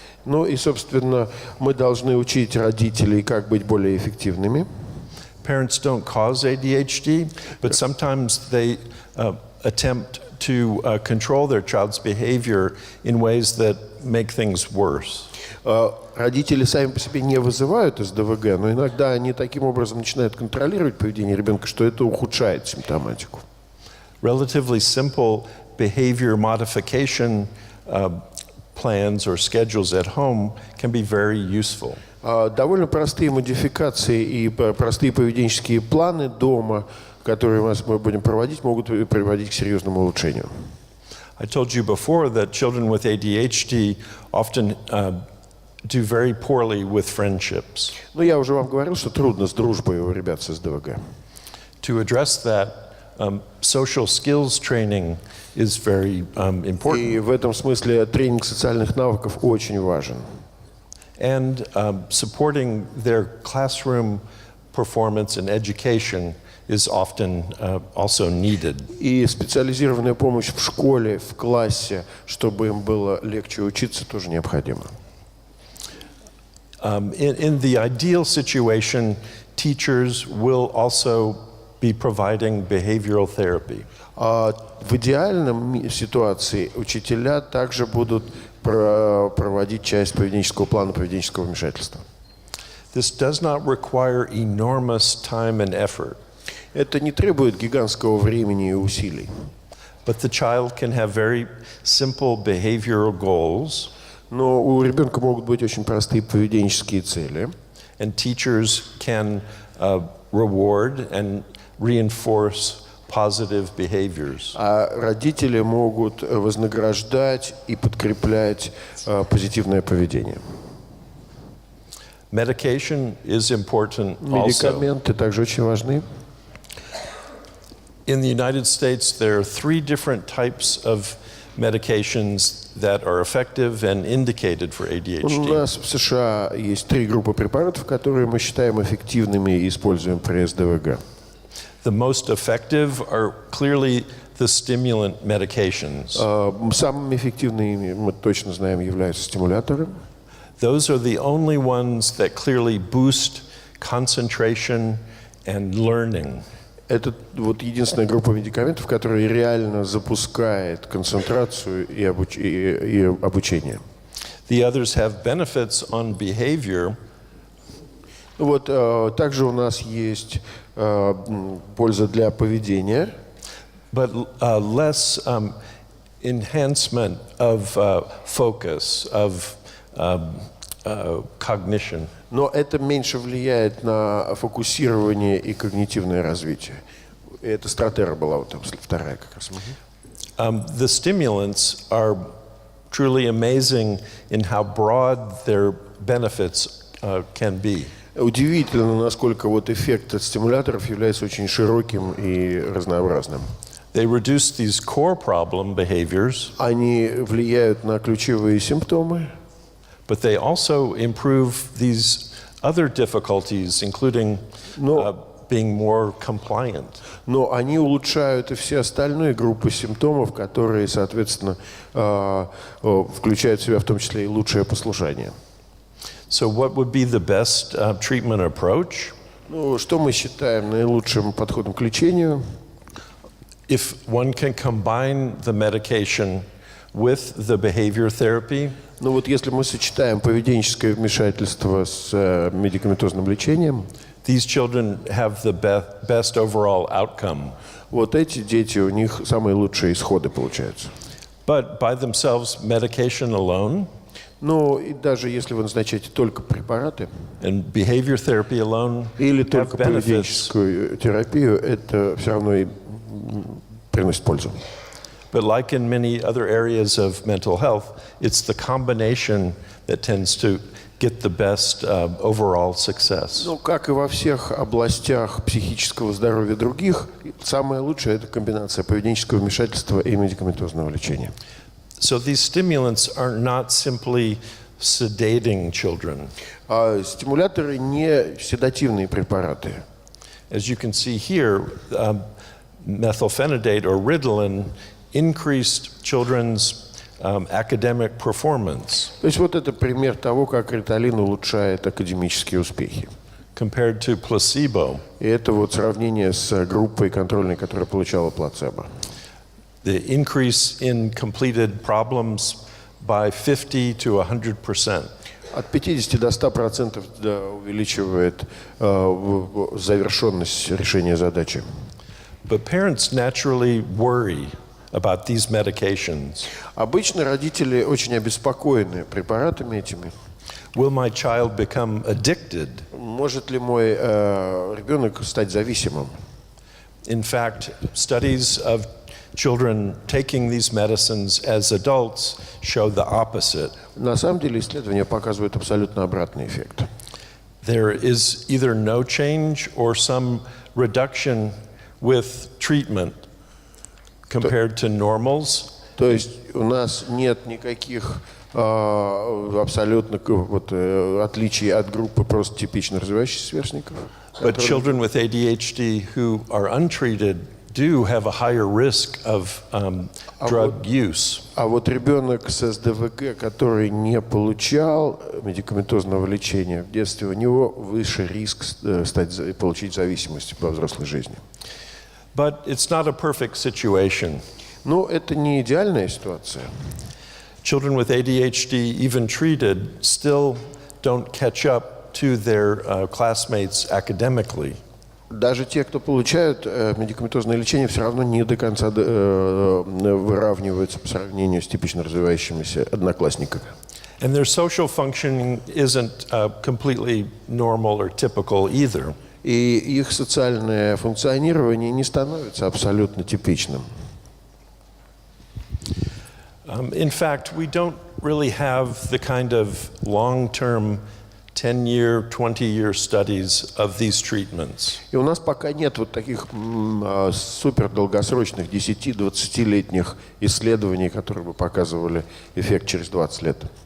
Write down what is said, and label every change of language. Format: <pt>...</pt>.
<ru>Ну и, собственно, мы должны учить родителей, как быть более эффективными.</ru> <en>Parents don't cause ADHD, but sometimes they attempt to control their child's behavior in ways that make things worse.</en> <ru>Родители сами по себе не вызывают СДВГ, но иногда они таким образом начинают контролировать поведение ребенка, что это ухудшает симптоматику.</ru> <en>Relatively simple behavior modification plans or schedules at home can be very useful.</en> <ru>Довольно простые модификации и простые поведенческие планы дома, которые мы будем проводить, могут приводить к серьезному улучшению.</ru> <en>I told you before that children with ADHD often do very poorly with friendships.</en> <ru>Но я уже вам говорил, что трудно с дружбой у ребят с СДВГ.</ru> <en>To address that, social skills training is very important.</en> <ru>И в этом смысле тренинг социальных навыков очень важен.</ru> <en>And supporting their classroom performance and education is often also needed.</en> <ru>И специализированная помощь в школе, в классе, чтобы им было легче учиться, тоже необходима.</ru> <en>In the ideal situation, teachers will also be providing behavioral therapy.</en> <ru>В идеальном ситуации учителя также будут проводить часть поведенческого плана, поведенческого вмешательства.</ru> <en>This does not require enormous time and effort.</en> <ru>Это не требует гигантского времени и усилий.</ru> <en>But the child can have very simple behavioral goals.</en> <ru>Но у ребенка могут быть очень простые поведенческие цели.</ru> <en>And teachers can reward and reinforce positive behaviors.</en> <ru>А родители могут вознаграждать и подкреплять позитивное поведение.</ru> <en>Medication is important also.</en> <ru>Медикаменты также очень важны.</ru> <en>In the United States, there are 3 different types of medications that are effective and indicated for</en> <ru>У</ru> <en>ADHD.</en> <ru>нас в США есть 3 группы препаратов, которые мы считаем эффективными и используем при СДВГ.</ru> <en>The most effective are clearly the stimulant medications.</en> <ru>Самыми эффективными, мы точно знаем, являются стимуляторы.</ru> <en>Those are the only ones that clearly boost concentration and learning.</en> <ru>Это вот единственная группа медикаментов, которая реально запускает концентрацию и обучение.</ru> <en>The others have benefits on behavior.</en> <ru>Вот также у нас есть польза для поведения, But less enhancement of focus, of cognition. но это меньше влияет на фокусирование и когнитивное развитие. И это стратера была вот там вторая как раз.</ru> <en>The stimulants are truly amazing in how broad their benefits can be.</en> <ru>Удивительно, насколько вот эффект от стимуляторов является очень широким и разнообразным.</ru> <en>They reduce these core problem behaviors,</en> <ru>Они влияют на ключевые симптомы,</ru> <en>but they also improve these other difficulties, including being more compliant.</en> <ru>но они улучшают и все остальные группы симптомов, которые, соответственно, включают в себя в том числе и лучшее послушание.</ru> <en>So what would be the best treatment approach?</en> <ru>Ну, что мы считаем наилучшим подходом к лечению?</ru> <en>If one can combine the medication with the behavior therapy,</en> <ru>Ну вот если мы сочетаем поведенческое вмешательство с медикаментозным лечением,</ru> <en>these children have the best overall outcome.</en> <ru>вот эти дети, у них самые лучшие исходы получаются.</ru> <en>But by themselves, medication alone</en> <ru>Ну и даже если вы назначаете только препараты</ru> <en>and behavior therapy alone</en> <ru>или</ru> <en>have</en> <ru>только</ru> <en>benefits.</en> <ru>поведенческую терапию, это все равно и приносит пользу.</ru> <en>But like in many other areas of mental health, it's the combination that tends to get the best overall success.</en> <ru>Ну, как и во всех областях психического здоровья других, самое лучшее – это комбинация поведенческого вмешательства и медикаментозного лечения.</ru> <en>So these stimulants are not simply sedating children.</en> <ru>А стимуляторы не седативные препараты.</ru> <en>As you can see here, methylphenidate or Ritalin increased children's academic performance</en> <ru>То есть вот это пример того, как риталин улучшает академические успехи.</ru> <en>compared to placebo.</en> <ru>И это вот сравнение с группой контрольной, которая получала плацебо.</ru> <en>The increase in completed problems by 50 to 100%.</en> <ru>От 50 до 100% увеличивает завершенность решения задачи.</ru> <en>But parents naturally worry about these medications.</en> <ru>Обычно родители очень обеспокоены препаратами этими.</ru> <en>Will my child become addicted?</en> <ru>Может ли мой ребенок стать зависимым?</ru> <en>In fact, studies of children taking these medicines as adults show the opposite.</en> <ru>На самом деле исследования показывают абсолютно обратный эффект.</ru> <en>There is either no change or some reduction with treatment compared to normals.</en> <ru>То есть у нас нет никаких абсолютно отличий от группы просто типично развивающихся сверстников.</ru> <en>But children with ADHD who are untreated do have a higher risk of drug use.</en> <ru>А вот ребенок с СДВГ, который не получал медикаментозного лечения в детстве, у него выше риск получить зависимость во взрослой жизни.</ru> <en>But it's not a perfect situation.</en> <ru>Но это не идеальная ситуация.</ru> <en>Children with ADHD, even treated, still don't catch up to their classmates academically.</en> <ru>Даже те, кто получают медикаментозное лечение, все равно не до конца выравниваются по сравнению с типично развивающимися одноклассниками.</ru> <en>And their social functioning isn't completely normal or typical either.</en> <ru>И их социальное функционирование не становится абсолютно типичным.</ru> <en>In fact, we don't really have the kind of long-term 10-year, 20-year studies of these treatments.</en> <ru>И у нас пока нет вот таких супер долгосрочных 10-20-летних исследований, которые бы показывали эффект через 20 лет.</ru>